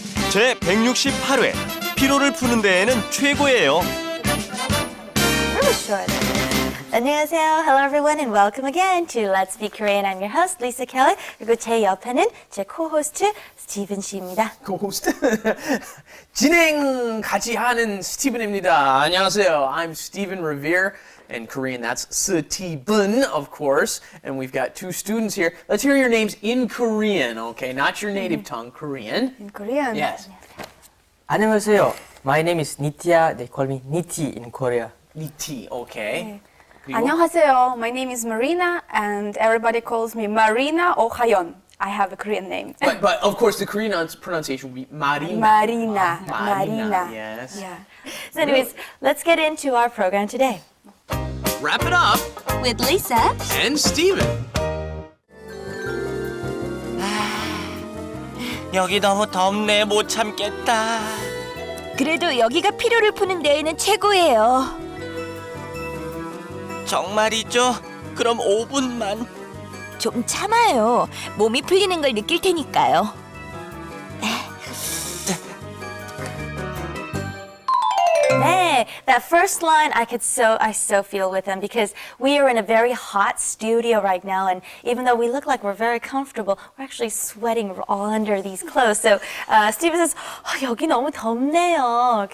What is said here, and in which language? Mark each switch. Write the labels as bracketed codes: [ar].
[ko] 제 168회 피로를 푸는 데에는 최고예요. [en] Really short. [ko] 안녕하세요. [en] Hello everyone and welcome again to Let's Speak Korean. I'm your host Lisa Kelly. [ko] 그리고 제 옆에는 제 co-host 스티븐 씨입니다. 고호스트 진행 같이 하는 스티븐입니다. 안녕하세요. [en] I'm Steven Revere. In Korean, that's Steven, of course. And we've got two students here. Let's hear your names in Korean, okay? Not your native tongue, Korean. In Korean. Yes. [ko] 안녕하세요. [en] My name is Nitya. They call me Niti in Korea. Niti, okay. [ko] 그리고 안녕하세요. [en] My name is Marina and everybody calls me Marina or Hayon. I have a Korean name. But of course, the Korean pronunciation would be Marina. Marina. Marina, yes. Yeah. So anyways, let's get into our program today. Wrap it up With Lisa. and Steven. [ko] 여기 너무 덥네. 못 참겠다. 그래도 여기가 피로를 푸는 데에는 최고예요. 정말이죠? 그럼 5분만. 좀 참아요. 몸이 풀리는 걸 느낄 테니까요. [en] 네, that first line I so feel with them because we are in a very hot studio right now, and even though we look like we're very comfortable, we're actually sweating all under these clothes. So Steven says, [ko] 여기 너무 덥네요.